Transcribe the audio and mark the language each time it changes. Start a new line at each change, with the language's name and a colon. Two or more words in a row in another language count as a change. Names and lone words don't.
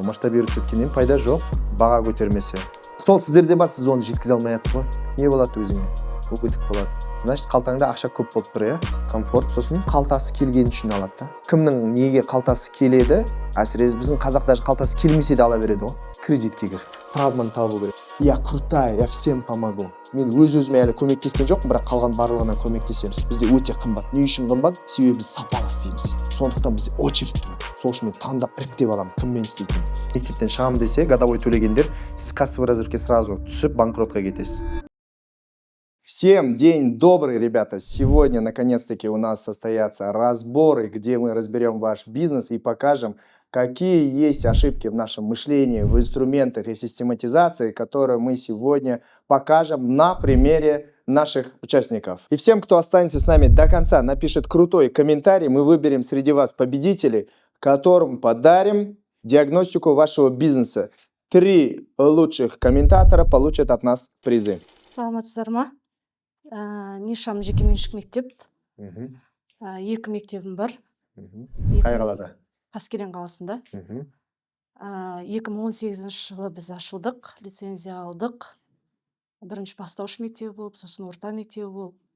Kazakh: Масштабируется еткеннен пайда жоқ, баға көтермесе. Сол сіздерде бар, сіз оны жеткізе алмайсыз ғой. Не болады өзіңе? Өгітік болады. Значит, қалтаңда ақша көп болып тұр, комфорт, сосын қалтасы келген үшін алады да. Кімнің неге қалтасы келеді? Әсіресе біздің қазақ даже қалтасы келмесе де ала береді ғой. Кредитке кір. Травманы табу керек.
Russian: Я крутая, я всем помогу.
Kazakh: Мен өз-өзіме әлі көмектескен жоқпын, бірақ қалған барлығына көмектесеміз. Бізде өте қымбат. Не үшін қымбат? Себебі біз сапалы істейміз. Сондықтан бізде очередь тұрады. Сол үшін мен таңдап іріктеп аламын, кіммен істейтін. Мектептен шығамын десе, годовой төлегендер, сіз
Russian: кассовый разрывке
Kazakh: сразу түсіп банкротқа кетесіз.
Russian: Всем день добрый, ребята! Сегодня, наконец-таки, у нас состоятся разборы, где мы разберем ваш бизнес и покажем, какие есть ошибки в нашем мышлении, в инструментах и в систематизации, которые мы сегодня покажем на примере наших участников. И всем, кто останется с нами до конца, напишет крутой комментарий, мы выберем среди вас победителей, которым подарим диагностику вашего бизнеса. 3 лучших комментатора получат от нас призы.
Kazakh: Саламатсыздар ма? Нишам жекеменшік мектеп. 2 мектебім бар. Қай қалада? Қаскелең қаласында. 2018 жылы біз ашылдық, лицензия алдық. Бірінші бастауыш мектебі болып, сосын орта мектебі болып.